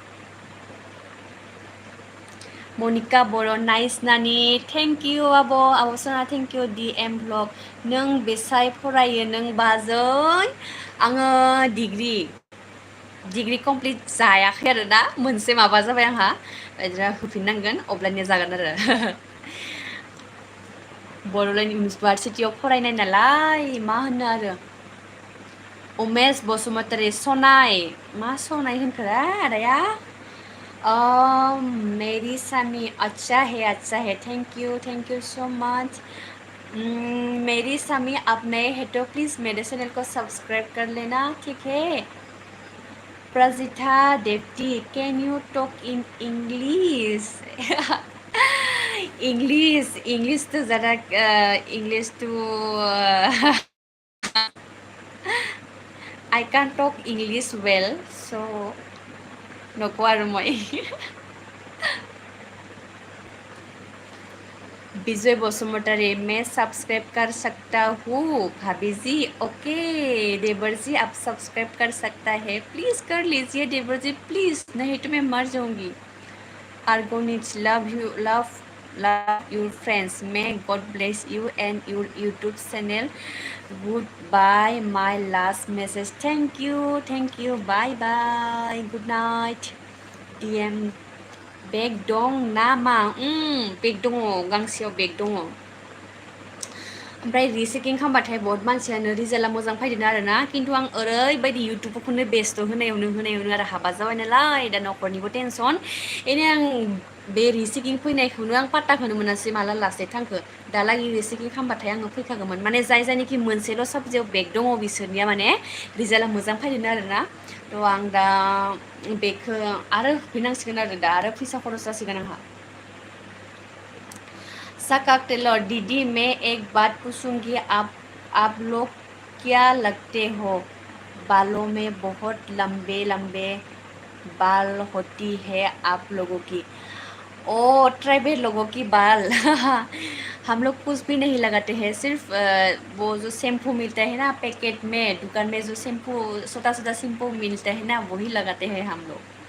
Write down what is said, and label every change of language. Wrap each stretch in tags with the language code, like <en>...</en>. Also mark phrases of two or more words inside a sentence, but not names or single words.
<brx>मनिका बर' नाइस नानि</brx> <en>thank you</en> <brx>आब' सना</brx> <en>thank you</en> <brx>डि एम ब्लग नों बेसाय फरायो नों बाजै आङो</brx> <en>degree complete</en> <brx>जायाखै आरोना मोनसे माबा जाबाय आंहा होफिननांगोन अब्लानिया जागोन आरो बड'लेण्ड इउनिभारसिटियाव फरायनाय नालाय मा होनो आरो उमेश बसुमतारी सनाय मा सनाय होनखोरा आदाया</brx> <hi>मेरी सामी अच्छा है</hi> <en>thank you so much</en> <hi>मेरी सामी आप नए हैं तो प्लीज़ मेरे चैनल को सब्सक्राइब कर लेना ठीक है प्रजिता देवती</hi> <en>can you talk in English English</en> <hi>तो ज़रा इंग्लिश तो</hi> <en>I can't talk English well so</en> <brx>नोको आरो</brx> <hi>मैं विजय बसुमतारी मैं सब्सक्राइब कर सकता हूँ भाभी जी ओके देवर जी आप सब्सक्राइब कर सकता है प्लीज़ कर लीजिए देवर जी प्लीज़ नहीं तो मैं मर जाऊंगी आर्गोनिच</hi> <en>love your friends may God bless you and your YouTube channel goodbye my last message thank you bye bye good night DM बेग</en> <brx>दं नामा बेग दङ गांसेयाव बेग दङ ओमफ्राय रिचेकिं खालामबाथाय बहुत मानसियानो रिजाल्टआ मोजां फैदों आरोना खिन्थु आं ओरैबायदि इउटुबखौनो बेस्थ' होनायावनो आरो हाबा जाबाय नालाय दा न'खरनिबो टेनसन बेनो आं बे रिचेकिं फैनायखौनो आं पात्ताखौनो मोनासै माला</brx> <en>last date</en> <brx>थांखो दालागै रिचेकिं खालामबाथाय आङो फैखागौमोन माने जायनिखि मोनसेल' साबजेक्टआव बेग दङ बिसोरनिया माने रिजाल्टआ मोजां फैदों आरोना थ' आं दा बेखौ आरो होफैनांसिगोन आरो दा आरो फैसा खरस जासिगोन आंहा</brx> <hi>सकाक टेलर दीदी मैं एक बात पूछूंगी आप लोग क्या लगते हो बालों में बहुत लंबे लंबे बाल होती है आप लोगों की ओ ट्राइबल लोगों की बाल हम लोग कुछ भी नहीं लगाते हैं सिर्फ वो जो शैम्पू मिलता है ना पैकेट में दुकान में जो शैम्पू छोटा छोटा शैम्पू मिलता है ना वही लगाते हैं हम लोग</hi>